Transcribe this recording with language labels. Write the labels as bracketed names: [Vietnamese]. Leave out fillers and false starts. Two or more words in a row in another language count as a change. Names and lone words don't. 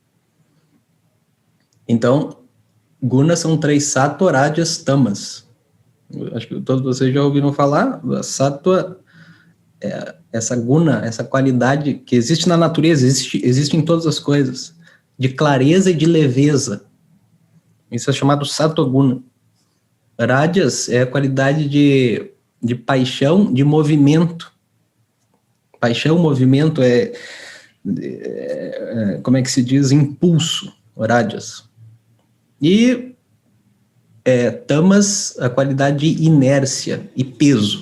[Portuguese] Então, gunas são 3: [Sanskrit] सत्त्व रजस् तमस्. [Portuguese] Acho que todos vocês já ouviram falar. A sattva é essa guna, essa qualidade que existe na natureza, existe em todas as coisas, de clareza e de leveza. Isso é chamado [Sanskrit] सत्त्व गुण. [Portuguese] Rajas é a qualidade de paixão, de movimento. Paixão, movimento como é que se diz? Impulso, rajas. E tamas, a qualidade de inércia e peso.